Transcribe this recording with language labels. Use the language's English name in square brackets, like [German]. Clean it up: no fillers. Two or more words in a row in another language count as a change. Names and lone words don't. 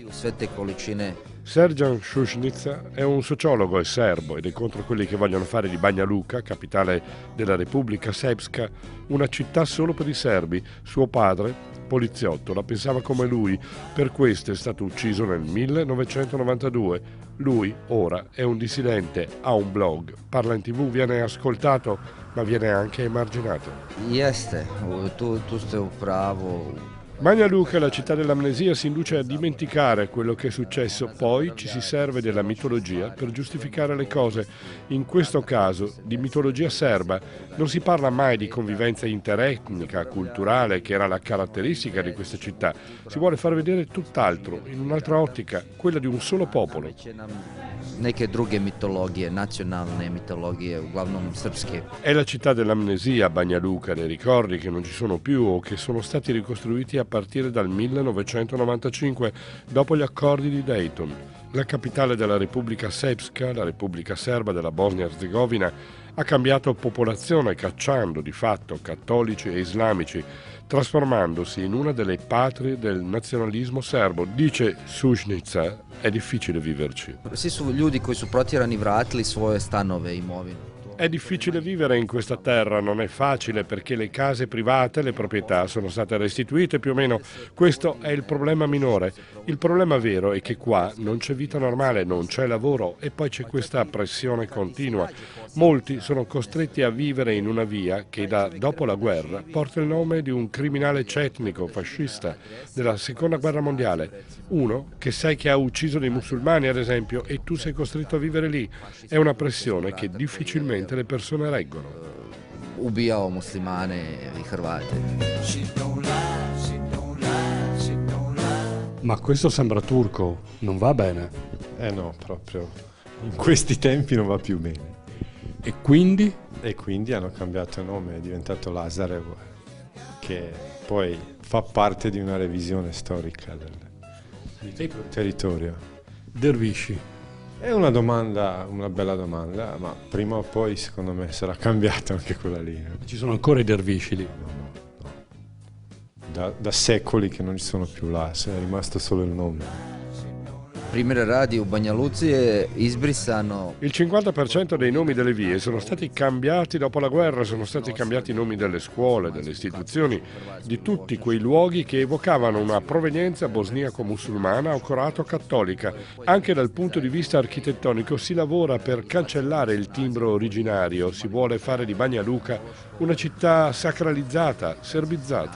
[Italian] Serjan Šušnica è un sociologo, è serbo ed è contro quelli che vogliono fare di Banja Luka, capitale della Repubblica Srpska, una città solo per i serbi. Suo padre, poliziotto, la pensava come lui, per questo è stato ucciso nel 1992. Lui ora è un dissidente, ha un blog, parla in TV, viene ascoltato, ma viene anche emarginato. [Serbian] Jeste, tu ste u pravu. [Italian] Banja Luka, la città dell'amnesia, si induce a dimenticare quello che è successo, poi ci si serve della mitologia per giustificare le cose. In questo caso, di mitologia serba, non si parla mai di convivenza interetnica, culturale, che era la caratteristica di questa città. Si vuole far vedere tutt'altro, in un'altra ottica, quella di un solo popolo. [Serbian] Neke druge mitologije, nacionalne mitologije, uglavnom srpske. [Italian] È la città dell'amnesia, Banja Luka, dei ricordi che non ci sono più o che sono stati ricostruiti a partire dal 1995, dopo gli accordi di Dayton. La capitale della Repubblica Srpska, la Repubblica Serba della Bosnia-Herzegovina, ha cambiato popolazione cacciando di fatto cattolici e islamici, trasformandosi in una delle patrie del nazionalismo serbo. Dice Sušnica, è difficile viverci. [Serbian] Svi su ljudi koji su protjerani vratili svoje stanove i imovinu. [Italian] È difficile vivere in questa terra, non è facile perché le case private, le proprietà sono state restituite più o meno. Questo è il problema minore. Il problema vero è che qua non c'è vita normale, non c'è lavoro e poi c'è questa pressione continua. Molti sono costretti a vivere in una via che dopo la guerra porta il nome di un criminale cetnico fascista della seconda guerra mondiale. Uno che sai che ha ucciso dei musulmani, ad esempio, e tu sei costretto a vivere lì. È una pressione che difficilmente le persone reggono. [Serbian] Ubijao muslimane i Hrvati. [Italian] Ma questo sembra turco, non va bene? No, proprio in questi tempi non va più bene. E quindi? E quindi hanno cambiato nome, è diventato Lazarev, che poi fa parte di una revisione storica del territorio. Dervisci. È una domanda, una bella domanda, ma prima o poi secondo me sarà cambiata anche quella lì. Ci sono ancora i dervisci lì? No. Da secoli che non ci sono più là, è rimasto solo il nome. [Serbian] Primjer radi, u Banja Luci je izbrisano. [Italian] Il 50% dei nomi delle vie sono stati cambiati dopo la guerra, sono stati cambiati i nomi delle scuole, delle istituzioni, di tutti quei luoghi che evocavano una provenienza bosniaco-musulmana o croato-cattolica. Anche dal punto di vista architettonico si lavora per cancellare il timbro originario, si vuole fare di Banja Luka una città sacralizzata, serbizzata.